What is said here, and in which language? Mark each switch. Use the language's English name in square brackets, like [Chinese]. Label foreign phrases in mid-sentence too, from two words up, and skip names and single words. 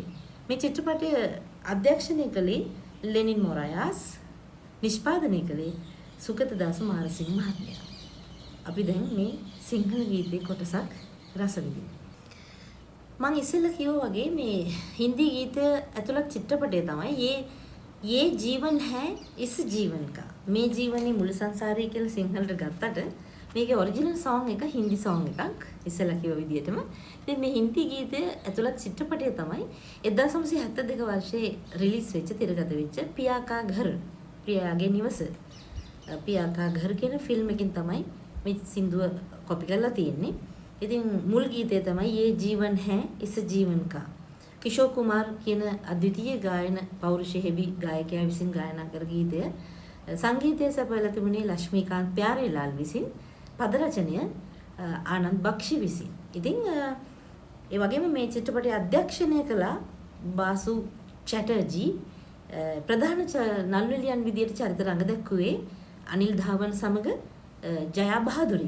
[Sinhala] මේ චිත්‍රපටය අධ්‍යක්ෂණය කළේ ලෙනින් මොරායස්, නිෂ්පාදනය කළේ සුගතදාස මාරසිංහ මහත්මයා. අපි දැන් මේ සිංහල ගීතේ කොටසක් රස විඳිමු. මම ඉස්සෙල්ලා කිව්වා වගේ මේ හින්දි ගීතය ඇතුළත් චිත්‍රපටය තමයි ये जीवन है इस जीवन का. මේ ජීවනයේ මුළු සංසාරය කියලා සිංහලට ගත්තට මේකේ [English] original song [Sinhala] එක [English] Hindi song [Sinhala] එකක් ඉස්සෙල්ලා කිව්ව විදිහටම. ඉතින් මේ හින්දි ගීතය ඇතුළත් චිත්‍රපටය තමයි 1972 වර්ෂයේ රිලීස් වෙච්ච තිරගත වෙච්ච පියා කා ඝර, පියාගේ නිවස. පියා කා ඝර කියන ෆිල්ම් එකකින් තමයි මේ සින්දුව කොපි කරලා තියෙන්නේ. ඉතින් මුල් ගීතය තමයි ये जीवन है इस जीवन का. කිෂෝර් කුමාර් කියන අද්විතීය ගායන පෞරුෂයෙහි ගායකයා විසින් ගායනා කර ගීතය සංගීතය සපයලා තිබුණේ ලක්ෂ්මීකාන්ත් ප්‍යාරේලාල් විසින්, පද රචනය ආනන්ද බක්ෂි විසින්. ඉතින් ඒ වගේම මේ චිත්‍රපටය අධ්‍යක්ෂණය කළා බාසු චැටර්ජී ප්‍රධාන නළුනිලියන් විදියට චරිත රඟ දැක්ුවේ අනිල් ධාවන් සමග ජයා බහදුරි.